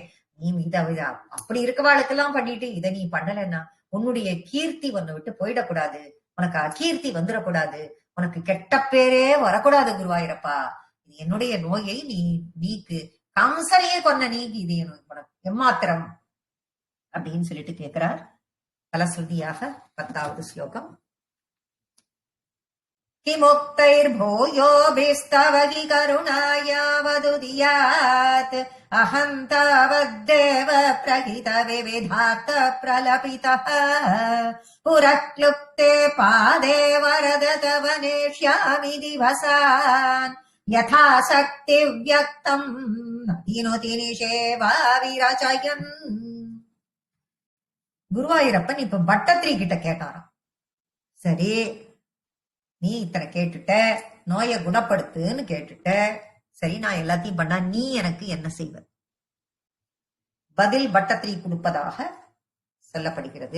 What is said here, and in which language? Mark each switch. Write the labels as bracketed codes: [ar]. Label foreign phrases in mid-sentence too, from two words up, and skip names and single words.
[ta] நீ இத அப்படி இருக்கவாளுக்கெல்லாம் பண்ணிட்டு இதை நீ பண்ணலன்னா உன்னுடைய கீர்த்தி ஒன்னு விட்டு போயிடக்கூடாது, உனக்கு அகீர்த்தி வந்துடக்கூடாது, உனக்கு கெட்ட பேரே வரக்கூடாது குருவாயிரப்பா. என்னுடைய நோயை நீ நீக்கு, கம்சனையே கொன்ன நீங்க இது எனக்கு எம்மாத்திரம் அப்படின்னு சொல்லிட்டு கேட்கிறார். பலஸ்ருதியாக 10வது ஸ்லோகம். [sa] किमुक्तैर्भूयोभिस्तव हि करुणायावदुदीयात् अहं तावद्देव प्रहितविविधार्थ प्रलपितः पुरक्लुप्ते पादे वरद तव नेष्यामि दिवसान् यथाशक्तिव्यक्तम् नतिनुति निषेवा विरचयन्. [ta] குருவாயூரப்பன் இப்ப பட்டத்திரி கிட்ட கேட்டாராம். சரி, நீ இத்தனை கேட்டுட்ட, நோயை குணப்படுத்துன்னு கேட்டுட்ட, சரி நான் எல்லாத்தையும் பண்ணா நீ எனக்கு என்ன செய்வது? பதில் பட்டத்திரி கொடுப்பதாக சொல்லப்படுகிறது.